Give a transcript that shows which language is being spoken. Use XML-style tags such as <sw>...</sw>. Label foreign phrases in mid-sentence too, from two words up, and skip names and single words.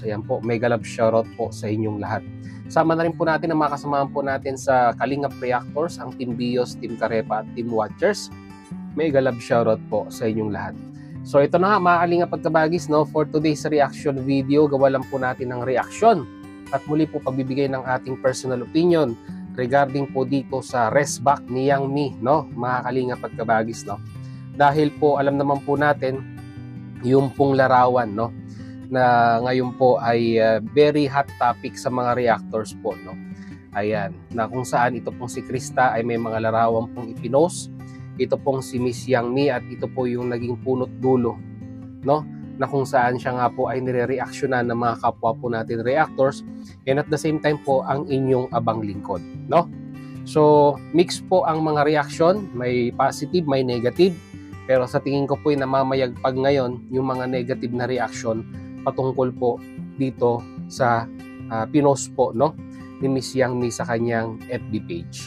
<tl>Ayan po,</tl> <en>mega love shoutout</en> <tl>po sa inyong lahat. Sama na rin po natin ang mga kasamahan po natin sa Kalingap Reactors, ang Team Bios, Team Karepa at Team Watchers.</tl> <en>Mega love shoutout</en> <tl>po sa inyong lahat. So ito na nga mga Kalingap at kabagis, no?</tl> <en>For today's reaction video,</en> <tl>gawa lang po natin ng reaction at muli po pagbibigay ng ating</tl> <en>personal opinion regarding</en> <tl>po dito sa rest back ni Yang Mi, no? Mga Kalingap at kabagis, no? Dahil po alam naman po natin yung pong larawan, no, na ngayon po ay</tl> <en>very hot topic</en> <tl>sa mga reactors po, no. Ayan, na kung saan ito pong si Krista ay may mga larawan pong ipinost. Ito pong si Miss Yang Mi at ito po yung naging punot dulo, no, na kung saan siya nga po ay nire-reactionan ng mga kapwa po natin reactors,</tl> <en>and at the same time</en> <tl>po ang inyong abang lingkod, no. So mix po ang mga reaction, may positive, may negative, pero sa tingin ko po ay namamayagpag ngayon yung mga negative na reaction patungkol po dito sa pinost po, no, ni Miss Yang Mi sa kanyang</tl> <en>FB page.</en>